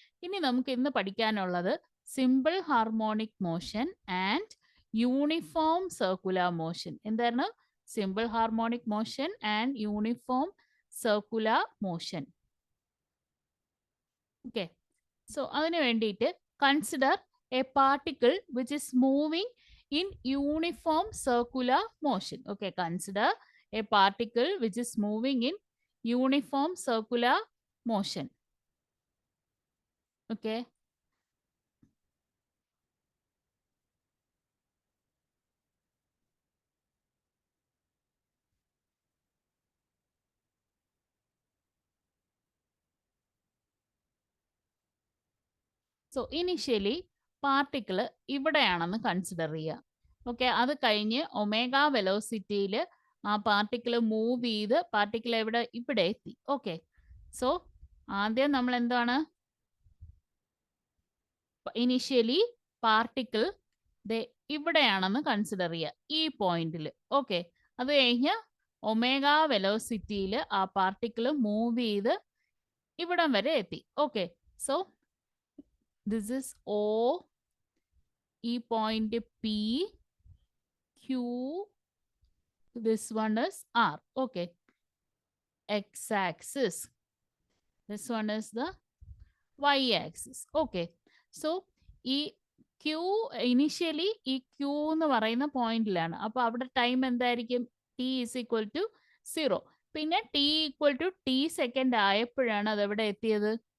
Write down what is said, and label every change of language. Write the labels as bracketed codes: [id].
[ml] ഇനി നമുക്ക് ഇന്ന് പഠിക്കാനുള്ളത് simple harmonic motion and uniform circular motion. എന്തായിരുന്നു? Simple harmonic motion and uniform circular motion. [en] okay, so [ml] അതിനു വേണ്ടിയിട്ട് [en] Consider a particle which is moving in uniform circular motion. Okay, consider a particle which is moving in uniform circular motion. Okay. So initially [ml] particle ഇവിടെയാണെന്ന് consider ചെയ്യുക. Okay, അത് കഴിഞ്ഞ് omega വെലോസിറ്റിയിൽ ആ particle move ചെയ്ത് particle ഇവിടെ എത്തി. Okay, so ആദ്യം നമ്മൾ എന്താണ്? ഇനിഷ്യലി പാർട്ടിക്കിൾ ഇവിടെയാണെന്ന് കൺസിഡർ ചെയ്യുക, ഈ പോയിന്റിൽ. ഓക്കെ, അത് കഴിഞ്ഞ് ഒമേഗ വെലോസിറ്റിയിൽ ആ പാർട്ടിക്കിൾ മൂവ് ചെയ്ത് ഇവിടം വരെ എത്തി. [en] okay, so this is O, [ml] ഈ point [en] P, Q, this one is R. Okay, x-axis, this one is the y-axis. [ml] Okay, so ഈ Q ഇനിഷ്യലി ഈ Q എന്ന് പറയുന്ന പോയിന്റിലാണ്. അപ്പൊ അവിടെ ടൈം എന്തായിരിക്കും? [en] T is equal to 0. [ml] പിന്നെ T equal to T second ആയപ്പോഴാണ് അത് എവിടെ എത്തിയത്?